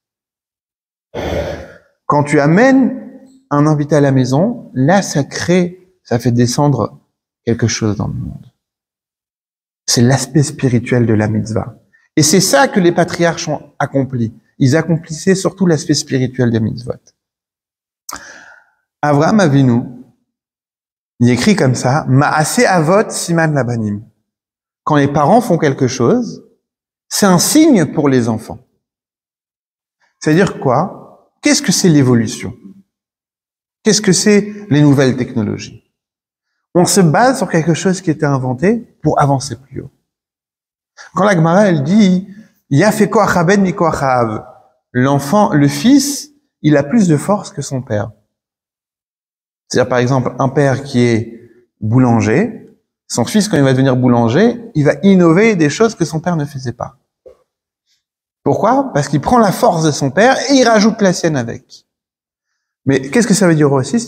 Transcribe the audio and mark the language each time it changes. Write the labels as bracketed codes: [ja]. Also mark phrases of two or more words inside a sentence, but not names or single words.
[fr] Quand tu amènes un invité à la maison, là, ça fait descendre quelque chose dans le monde. C'est l'aspect spirituel de la mitzvah. Et c'est ça que les patriarches ont accompli. Ils accomplissaient surtout l'aspect spirituel des mitzvot. Avraham Avinu, il écrit comme ça, [he] מעשה אבות סימן לבנים. [fr] Quand les parents font quelque chose, c'est un signe pour les enfants. C'est-à-dire quoi? Qu'est-ce que c'est l'évolution? Qu'est-ce que c'est les nouvelles technologies? On se base sur quelque chose qui était inventé pour avancer plus haut. Quand la Gemara, elle dit, [he] יפה כוח הבן מכוח האב. [fr] L'enfant, le fils, il a plus de force que son père. C'est-à-dire, par exemple, un père qui est boulanger, son fils, quand il va devenir boulanger, il va innover des choses que son père ne faisait pas. Pourquoi? Parce qu'il prend la force de son père et il rajoute la sienne avec. Mais qu'est-ce que ça veut dire aussi?